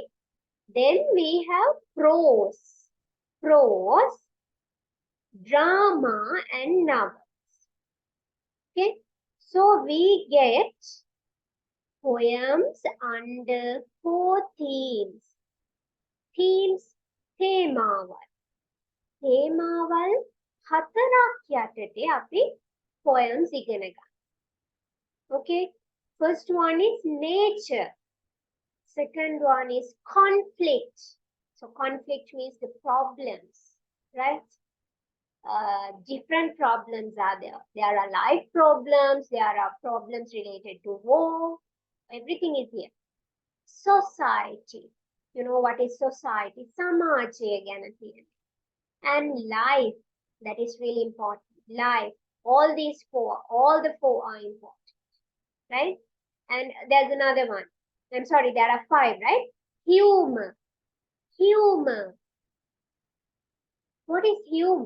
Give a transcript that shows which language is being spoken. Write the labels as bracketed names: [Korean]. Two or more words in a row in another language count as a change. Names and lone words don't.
[English] Then we have prose, drama and novels. Okay? So we get poems under 4 themes. Themes, [Sinhala] තේමාවල්. තේමාවල් 4ක් යටතේ අපි poems ඉගෙන ගන්න. [English] Okay? First one is nature. Second one is conflict. So conflict means the problems, right? Different problems are there. There are life problems, there are problems related to war, everything is here. Society. You know what is society? [Sinhala] Samaje ගැන තියෙන. [English] And life, that is really important. Life, all the four are important, right? And there's another one. I'm sorry, there are 5, right? Humor. Humor. What is humor?